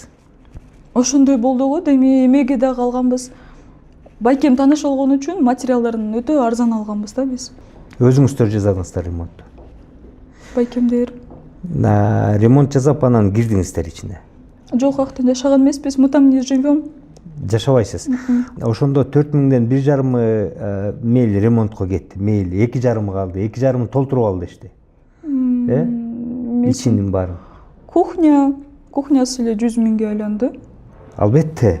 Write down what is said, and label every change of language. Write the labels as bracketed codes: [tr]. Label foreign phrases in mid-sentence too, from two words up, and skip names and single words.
[ky] ошондой болду го. Эми эмеге да калганбыз. Байкем тааныш болгон үчүн материалдарын өтө арзан алганбыз да биз. Өзүңүздөр жазадыңыздар ремонтту. Байкемдер. Ремонт жасап анан кирдиңиздер ичине. Жок, актан жашаган эмеспиз, [ru] мы там не живем. [ky] Жашабайсыз. Ошондо 4000ден 1,5 мейли ремонтко кетти. Мейли 2,5 калды. 2,5 толтуруп ал дешти. Ичинин баарын. Кухнясы эле 100 миңге айланды. Албетте.